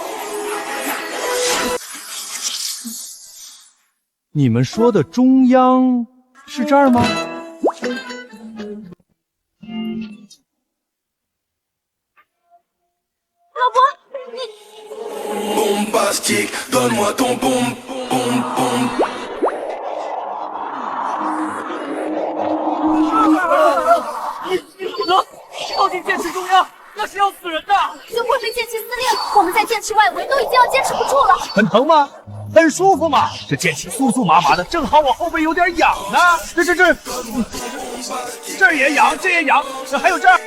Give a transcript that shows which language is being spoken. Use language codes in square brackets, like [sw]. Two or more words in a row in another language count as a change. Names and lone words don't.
[zh] 你们说的中央是这儿吗？老伯，你 [fr] Bombastique, donne-moi ton boum boum boum。 [zh] 你不能靠近剑池中央，那是要死人的。就会被剑气撕裂，我们在剑池外围都已经要坚持不住了。很疼吗？很舒服吗？这剑气酥酥麻麻的，正好我后背有点痒呢。这儿也痒，这也痒，还有这儿。